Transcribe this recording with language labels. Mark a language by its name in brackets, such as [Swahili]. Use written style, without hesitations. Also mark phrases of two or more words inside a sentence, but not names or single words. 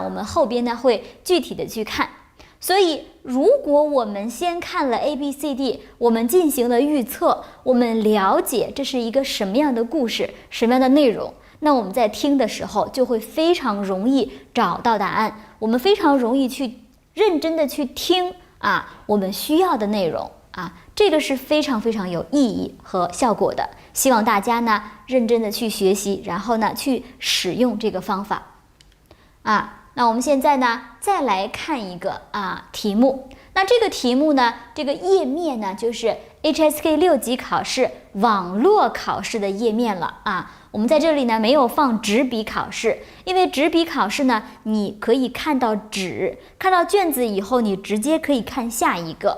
[Chinese] 我們後邊呢會具體的去看。所以如果我們先看了 ABCD， 我們進行了預測，我們了解這是一個什麼樣的故事，什麼樣的內容，那我們在聽的時候就會非常容易找到答案，我們非常容易去認真的去聽我們需要的內容這個是非常非常有意義和效果的。希望大家呢認真的去學習，然後呢去使用這個方法那我們現在呢再來看一個題目。那這個題目呢，這個頁面呢就是 HSK 6級考試網絡考試的頁面了我們在這裡呢沒有放紙筆考試，因為紙筆考試呢，你可以看到紙，看到卷子以後，你直接可以看下一個。